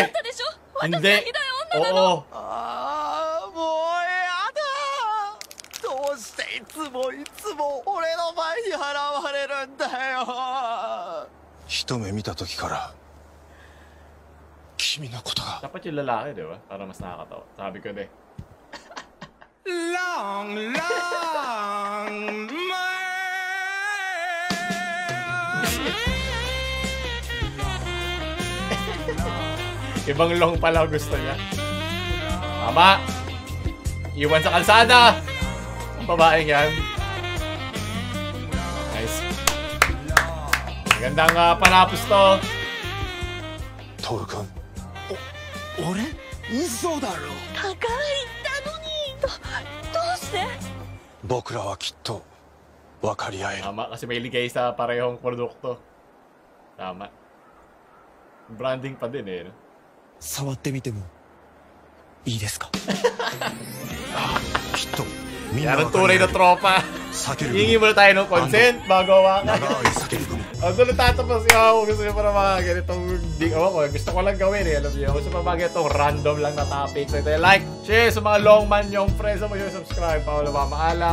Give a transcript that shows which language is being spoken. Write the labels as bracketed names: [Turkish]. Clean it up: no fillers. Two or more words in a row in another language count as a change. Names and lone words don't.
[Japanese] 分かったでしょ？私がひどい女なの。ああ、もうやだ。どうしていつも俺の前に払われるんだよ。一目見た時から君のことが。 [Filipino] Dapat yung lalaki, di ba? Para mas nakakatawa. Sabi ko na eh. [English] Long, long, [Filipino] Ibang long pala gusto niya. Tama! Iwan sa kalsada! Ang babaeng yan. Nice. Magandang panapos to. [Japanese] Toru-kun. 俺？嘘だろ。高いったのに。どうして？僕らはきっと分かり合える。 [Filipino] Tama, kasi may ligay sa parehong produkto. Tama. Branding pa din eh. No? [Japanese] 触ってみてもいいですか？きっとみんな [Filipino] Yan ang tunay na tropa. Hingi muna tayo ng consent bago hawakan. Ang doon tatapos ako. Gusto nyo para mga ganitong gusto ko lang gawin eh. Alam nyo, gusto pa mga ganitong random lang na topic. So ito like, share sa mga longman yung friends mo yung subscribe.